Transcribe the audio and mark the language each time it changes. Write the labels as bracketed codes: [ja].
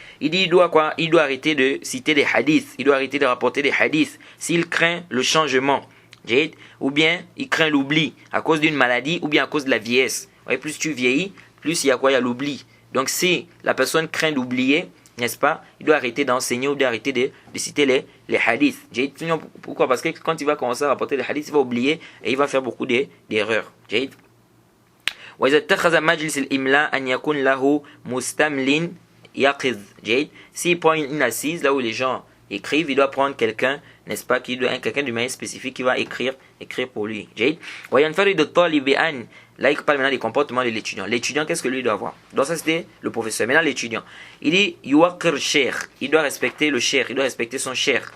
[fr] Il dit il doit arrêter de citer des hadiths, il doit arrêter de rapporter des hadiths s'il craint le changement, ou bien il craint l'oubli à cause d'une maladie ou bien à cause de la vieillesse. Plus tu vieillis, plus il y a l'oubli. Donc si la personne craint d'oublier, n'est-ce pas, il doit arrêter d'enseigner ou d'arrêter de citer les hadiths. Pourquoi? Parce que quand il va commencer à rapporter les hadiths, il va oublier et il va faire beaucoup d'erreurs. [ar] وإذا اتخذ مجلس الإملاء أن يكون له مستمل يقظ. [fr] S'il prend une assise là où les gens écrivent, il doit prendre quelqu'un, n'est-ce pas, quelqu'un de manière spécifique qui va écrire pour lui. [ar] وينفرد الطالب بأن. [fr] Là il parle maintenant des comportements de l'étudiant. L'étudiant, qu'est-ce que lui doit avoir? Donc ça c'était le professeur. Maintenant l'étudiant, il dit yuwaqir sheikh, il doit respecter le sheikh, il doit respecter son sheikh.